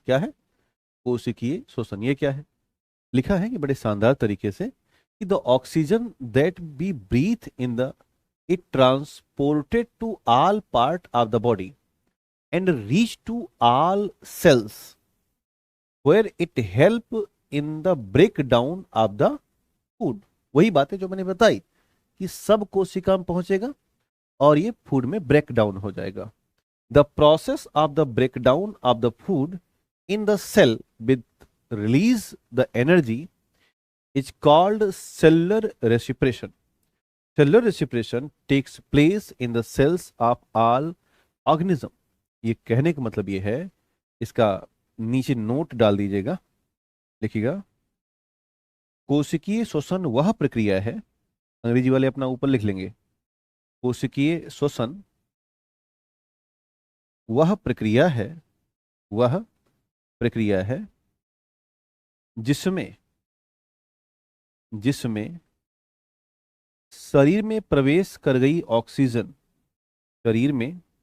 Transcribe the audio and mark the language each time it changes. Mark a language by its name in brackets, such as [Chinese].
[Hindi] क्या है, कोशिकीय श्वसन। ये क्या है, लिखा है कि बड़े शानदार तरीके से कि [English] The oxygen that be breathe in the it transported to all part of the body and reach to all cells where it help in the break down of the food. [Hindi] वही बातें जो मैंने बताई कि सब कोशिका में पहुंचेगा और ये फूड में ब्रेक डाउन हो जाएगा। [English] The process of the break down of the food in the cell with release the energy is called cellular respiration. Cellular respiration takes place in the cells of all organism. [Hindi] ये कहने का मतलब ये है, इसका नीचे नोट डाल दीजिएगा, लिखिएगा कोशिकीय श्वसन वह प्रक्रिया है, अंग्रेजी वाले अपना ऊपर लिख लेंगे, कोशिकीय श्वसन वह प्रक्रिया है, वह प्रक्रिया है जिसमें, जिसमें शरीर में प्रवेश कर गई ऑक्सीजन, शरीर में